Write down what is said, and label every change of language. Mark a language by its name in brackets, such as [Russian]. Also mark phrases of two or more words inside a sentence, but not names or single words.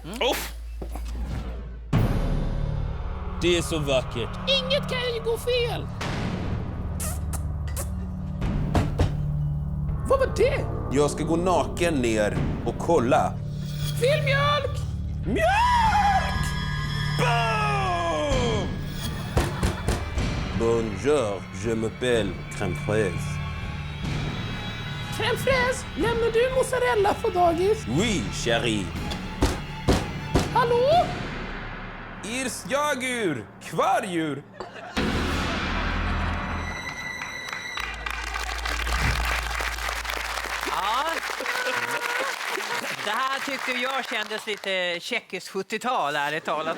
[Swedish] Det är så vackert. Inget kan ju gå fel. Vad var det? Jag ska gå naken ner och kolla. Fel mjölk! Mjölk! Boom! [French] Bonjour, je m'appelle crème fraise. Crème fraise, [Swedish] lämnar du mozzarella på dagis? [French] Oui, chérie. [Swedish] Hallå? Irs jagur, kvardjur. Ja. Det här tyckte jag kändes lite tjeckiskt 70-tal, ärligt talat.